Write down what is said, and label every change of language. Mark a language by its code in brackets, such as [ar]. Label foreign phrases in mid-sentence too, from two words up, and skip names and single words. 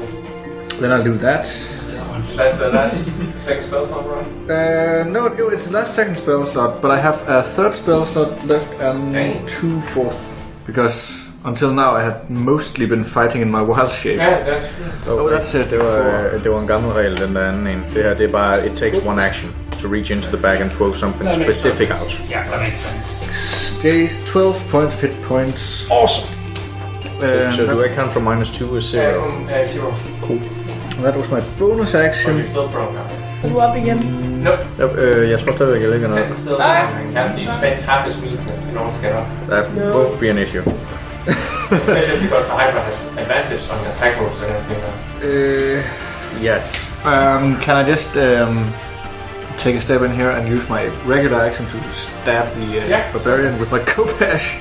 [en] Then I'll do that. That's the last second spell slot, right? No, it's the last second spell slot, but I have a third spell slot left and Dang. 2 fourth. Because until now I had mostly been fighting in my wild shape. Yeah, that's true. Oh, that's it. [da] Det var en gammel regel, den der anden en. Det her, det er bare, [en] it takes one action to reach into the bag and pull something That makes specific sense. out. Yeah, that makes sense. Stays 12 points of hit points. Awesome! So do I count from -2 or 0? 0. Cool. That was my bonus But action. you're still prone now. [da] Er du op igen? [en] Nope. [da] Jeg tror stadigvæk, jeg ligger noget. [en] It's still happening. You have to spend half his movement in order to get up. That won't be an issue. Especially because the Hydra has advantage on the attack rolls and everything. Yes. Can I just take a step in here and use my regular action to stab the barbarian with my Kopash?